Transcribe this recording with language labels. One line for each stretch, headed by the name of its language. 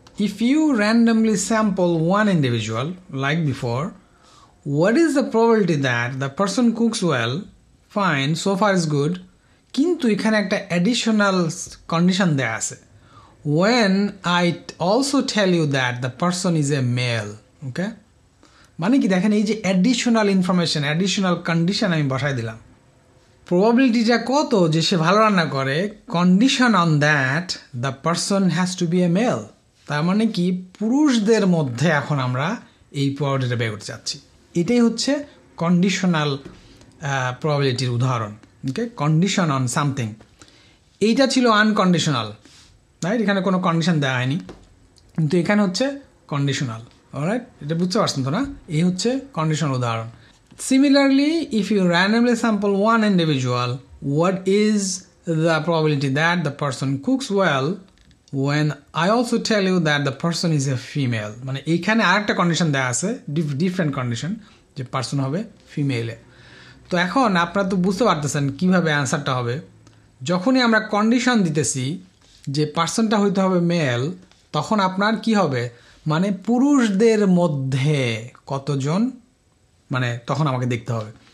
English: If you randomly sample one individual like before, what is the probability that the person cooks well? Fine, so far is good.
Bangla: কিন্তু এখানে একটা additional condition দেয়া আছে,
English: when I also tell you that the person is a male.
Bangla: Okay, মানে কি দেখেন, এই যে additional information, additional condition আমি বসাই দিলাম। প্রবাবিলিটিটা কত যে সে ভালো রান্না করে,
English: Condition on that the person has to be a male.
Bangla: তার মানে কি পুরুষদের মধ্যে এখন আমরা এই প্রবাবিলিটিটা বের করতে চাচ্ছি। এটাই হচ্ছে কন্ডিশনাল প্রবাবিলিটির উদাহরণ। ওকে,
English: Condition on something.
Bangla: এইটা ছিল আনকন্ডিশনাল, রাইট? এখানে কোনো কন্ডিশন দেওয়া হয়নি, কিন্তু এখানে হচ্ছে কন্ডিশনাল। অলরাইট, এটা বুঝতে পারছেন তো না? এই হচ্ছে কন্ডিশনাল উদাহরণ।
English: Similarly, if you randomly sample one individual, what is the probability that the person cooks well when I also tell you that the person is a female?
Bangla: মানে এইখানে আরেকটা কন্ডিশন দেওয়া আছে, ডিফারেন্ট কন্ডিশন, যে person হবে ফিমেলে। তো এখন আপনারা তো বুঝতে পারতেছেন কিভাবে অ্যান্সারটা হবে। যখনই আমরা কন্ডিশন দিতেছি যে পারসনটা হইতে হবে মেল, তখন আপনার কি হবে, মানে পুরুষদের মধ্যে কতজন, মানে তখন আমাকে দেখতে হবে।